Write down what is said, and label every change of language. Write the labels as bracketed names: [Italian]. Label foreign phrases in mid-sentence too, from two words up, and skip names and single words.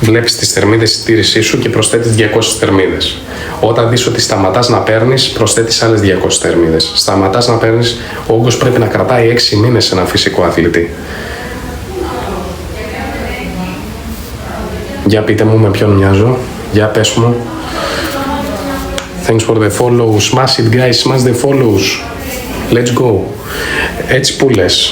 [Greek] Βλέπεις τις θερμίδες στη τήρησή σου και προσθέτεις 200 θερμίδες. Όταν δεις ότι σταματάς να παίρνεις, προσθέτεις άλλες 200 θερμίδες. Σταματάς να παίρνεις, ο όγκος πρέπει να κρατάει 6 μήνες σε έναν φυσικό αθλητή. Για πείτε μου με ποιον μοιάζω. Για πες μου. [English] Thanks for the follow. Smash it guys, smash the follows. Let's go. [Greek] Έτσι που λες.